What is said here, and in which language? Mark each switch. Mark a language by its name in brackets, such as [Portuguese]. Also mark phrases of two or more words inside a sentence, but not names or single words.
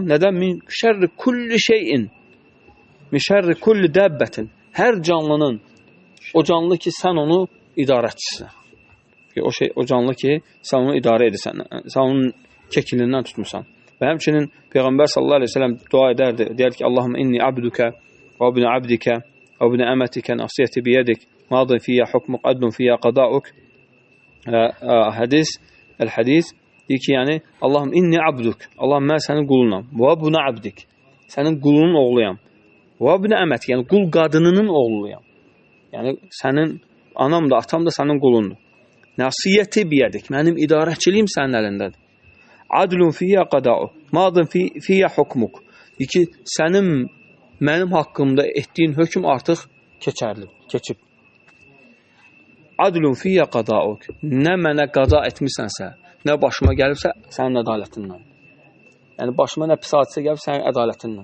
[Arabic] Nədən? من شر كل شيء. من شر كل دابة. [Azerbaijani] Hər canlının, o canlı ki, sən onu idarəçisən. O canlı ki, sən onu idarə edirsən. Sən onun kekilindən tutmusan. Və həmçinin Peyğəmbər [Arabic] صلى الله عليه وسلم [Azerbaijani] dua edərdi. Deyər ki, [Arabic] "اللهم إني عبدك وابن عبدك وابن أمتك ناصيتي بيدك، ماض في حكمك، عدل في قضاؤك." [Azerbaijani] Hədis deyir ki, yəni [Arabic] اللهم إني عبدك. [Azerbaijani] Allahım mən sənin qulunam. [Arabic] وابن عبدك. [Azerbaijani] Sənin qulunun oğluyam. [Arabic] وابن أمتك, [Azerbaijani] yəni qul qadınının oğluyam. Yəni sənin anam da, atam da sənin qulundur. [Arabic] ناصيتي بيدك. [Azerbaijani] Mənim idarəçiliyim sənin əlindədir. [Arabic] عدل في قضاؤك، ماض في حكمك. [Azerbaijani] Deyir ki, sənin mənim haqqımda etdiyin hökm artıq keçib. [Arabic] عدل في قضاؤك. [Azerbaijani] Nə mənə qada etmisənsə, nə başıma gəlibsə, sənin ədalətindən. Yəni, başıma nə pis hadisə gəlib, sənin ədalətindən.